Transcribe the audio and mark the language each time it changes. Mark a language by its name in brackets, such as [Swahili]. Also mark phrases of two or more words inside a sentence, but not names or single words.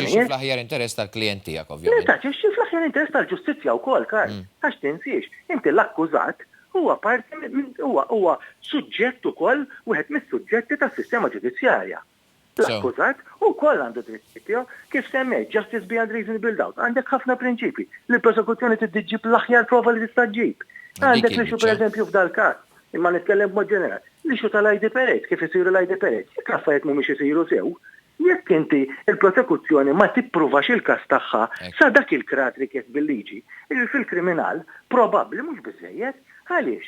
[Maltese] Taġixxi fl-aħjar interess tal-klijent tiegħek ovvjament. Taġixxi fl-aħjar interess tal-ġustizzja wkoll, Karl. Għax tinsiex, inti l-akkużat huwa parti huwa suġġett ukoll wieħed mis-suġġetti tas-sistema ġudizzjarja. L-akkużat ukoll għandu dritt tiegħu kif semmejt [English] justice beyond reasonable doubt. [Maltese] Għandek ħafna prinċipji li l-prosekuzzjoni tiġġib l-aħjar prova li tista' ġġib. Għandek l-ixu pereżempju f'dal każ, imma nitkellem b'mod ġenerali, l-ixu tal-ID Perez, kif isiru l-ID Perez, jekk affarijiet mhumiex isiru sew, jekk inti il-prosekuzzjoni ma tippruvax il-każ tagħha sa dak il-krat rikjest bil-liġi, fil-kriminal probabbli mhux biżejjed, għaliex?